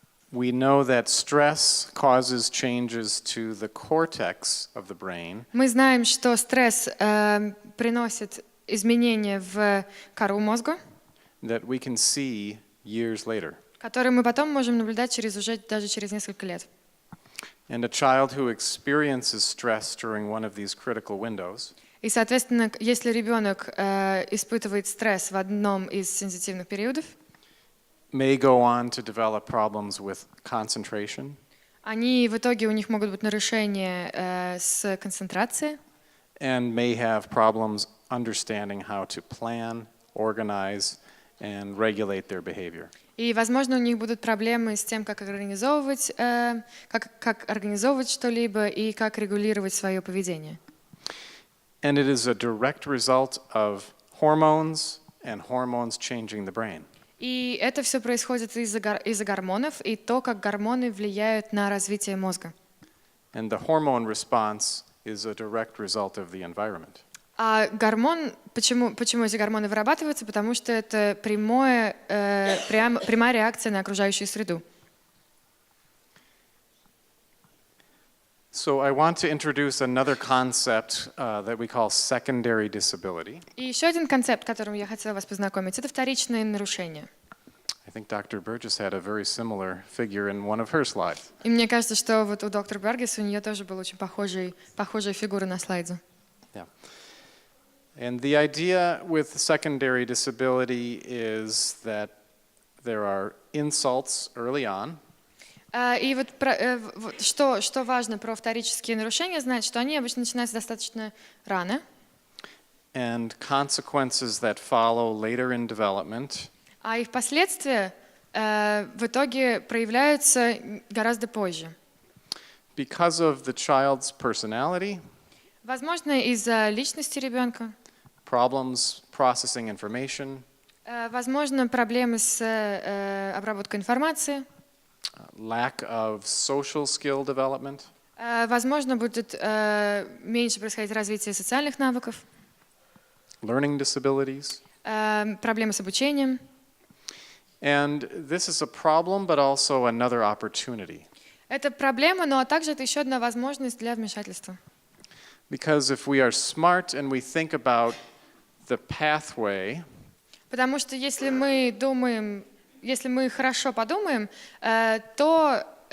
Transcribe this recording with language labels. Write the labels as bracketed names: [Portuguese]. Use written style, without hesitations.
[English] we know that stress causes changes to the cortex of the brain. [Russian] мы знаем, что стресс приносит изменения в кору мозга, [English] That we can see years later. [Russian] которые мы потом можем наблюдать даже через несколько лет. [English] And a child who experiences stress during one of these critical windows [Russian] И, соответственно, если ребенок испытывает стресс в одном из сенситивных периодов, [English] may go on to develop problems with concentration, [Russian] в итоге у них могут быть нарушения с концентрацией, [English] and may have problems understanding how to plan, organize, and regulate their behavior. [Russian] И, возможно, у них будут проблемы с тем, как организовывать что-либо и как регулировать свое поведение. [English] And it is a direct result of hormones and hormones changing the brain. [Russian] И это все происходит из-за гормонов и то, как гормоны влияют на развитие мозга. [English] And the hormone response is a direct result of the environment. [Russian] А почему эти гормоны вырабатываются? Потому что это прямая реакция на окружающую среду. [English] So I want to introduce another concept that we call secondary disability. [Russian] И еще один концепт, которым я хотела вас познакомить, это вторичные нарушения. [English] I think Dr. Burgess had a very similar figure in one of her slides. [Russian] И мне кажется, что вот у доктора Бургес у нее тоже была очень похожая фигура на слайде. [English] Yeah. And the idea with secondary disability is that there are insults early on. [Russian] И вот что важно про вторические нарушения, знать, что они обычно начинаются достаточно рано. [English] And consequences that follow later in development. [Russian] А их последствия в итоге проявляются гораздо позже. [English] Because of the child's personality. [Russian] Возможно, из-за личности ребенка. [English] Problems processing information. [Russian] Возможно, проблемы с обработкой информации. [English] Lack of social skill development. [Russian] Возможно, будет меньше происходить развитие социальных навыков. [English] Learning disabilities. [Russian] Проблемы с обучением. [English] And this is a problem, but also another opportunity. [Russian] Это проблема, но также это еще одна возможность для вмешательства. [English] Because if we are smart and we think about the pathway, [Russian] потому что если мы хорошо подумаем, то